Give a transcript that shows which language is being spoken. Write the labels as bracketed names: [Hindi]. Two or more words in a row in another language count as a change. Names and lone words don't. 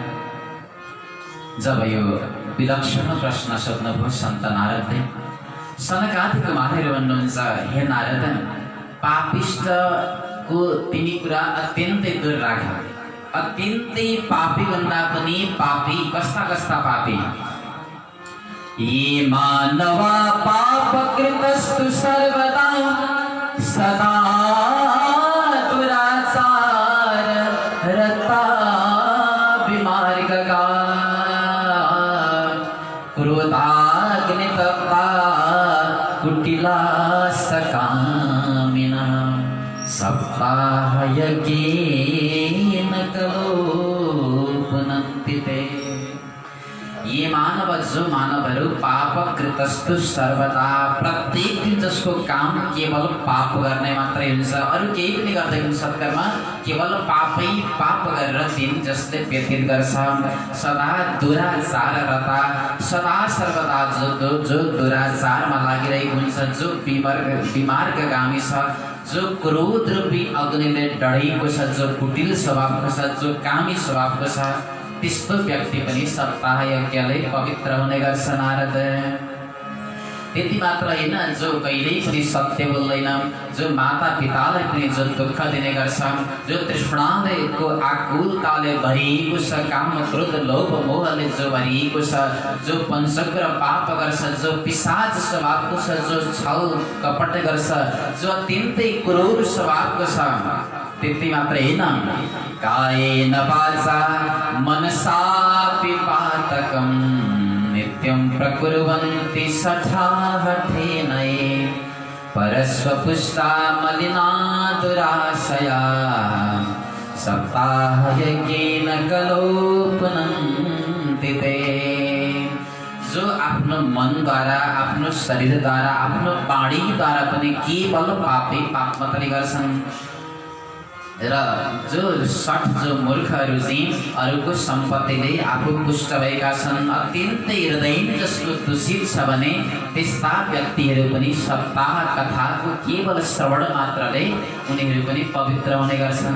[Nepali] जब यो विलक्षण प्रश्न सोध्नुभयो सन्त नारदले, सनकादि कुमारहरू भन्नुहुन्छ, हे नारद, पापिष्टको तिमी कुरा अत्यन्तै दूर राख। अत्यन्तै पापी भन्दा पनि पापी कस्ता कस्ता पापी? [Sanskrit] ये मानवा पापकृतस्तु सर्वदा सदा दुराचार रता विमार्गगा क्रोधाग्नितप्ता कुटिला सकामिनः सप्ताहयज्ञेन कलोपनन्ति ते। ये मानव, [Nepali] जो मानवहरू [Sanskrit] पापकृतस्तु सर्वदा, [Nepali] प्रत्येक दिन जसको काम केवल पाप गर्ने मात्रै हुन्छ, अरू केही पनि गर्दैन सत्कर्म, केवल पापै पाप गरेर दिन जसले व्यतीत गर्छ। [Sanskrit] सदा दुराचार रता, [Nepali] सदा सर्वदा जो दुराचारमा लागिरहेको हुन्छ, जो विमार्गगामी छ, जो क्रोध रूपी अग्निले डढेको छ, जो कुटिल स्वभावको छ, जो कामी स्वभावको छ, त्यस्तो व्यक्ति पनि सप्ताह यज्ञले पवित्र हुने गर्छ नारद। त्यति मात्र होइन, जो कहिल्यै पनि सत्य बोल्दैन, जो माता पितालाई पनि जो दुःख दिने गर्छ, जो तृष्णाको आकुलताले भरिएको छ, काम क्रोध लोभ मोहले जो भरिएको छ, जो पञ्चग्र पाप गर्छ, जो पिशाच स्वभावको छ, जो छल कपट गर्छ, जो अत्यन्तै क्रूर स्वभावको छ, त्यति मात्र होइन, [Sanskrit] कायेन वाचा मनसापि पातकं नित्यं प्रकुर्वन्ति सठाहठेन ये परस्वपुष्टा मलिना दुराशया सप्ताहयज्ञेन कलोपनन्ति ते। [Nepali] जो आफ्नो मनद्वारा, आफ्नो शरीरद्वारा, आफ्नो वाणीद्वारा पनि केवल पापै पाप मात्रै गर्छन्, र जो मूर्खहरू चाहिँ अरूको सम्पत्तिले आफू पुष्ट भएका छन्, अत्यन्तै हृदय जसको दूषित छ भने त्यस्ता व्यक्तिहरू पनि सप्ताह कथाको केवल श्रवण मात्रले उनीहरू पनि पवित्र हुने गर्छन्।